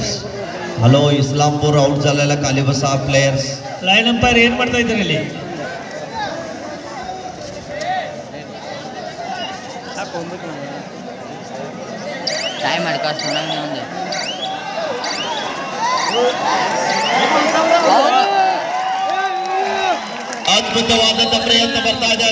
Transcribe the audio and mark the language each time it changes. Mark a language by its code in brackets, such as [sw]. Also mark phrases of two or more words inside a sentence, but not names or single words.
[kn] ಹಲೋ, ಇಸ್ಲಾಂಪುರ್ ಔಟ್ [mr] झालेला कालीबसा [kn] ಪ್ಲೇಯರ್ಸ್. [en] Line umpire [kn] ಏನು ಮಾಡ್ತಾ ಇದ್ದಾರೆ ಇಲ್ಲಿ? ಟೈಮ್ ಮಾಡ್ಕೊಳ್ತಾನೆ ಒಂದು. ಅದ್ಭುತವಾದಂತ ಪ್ರಯತ್ನ ಬರ್ತಾ ಇದೆ.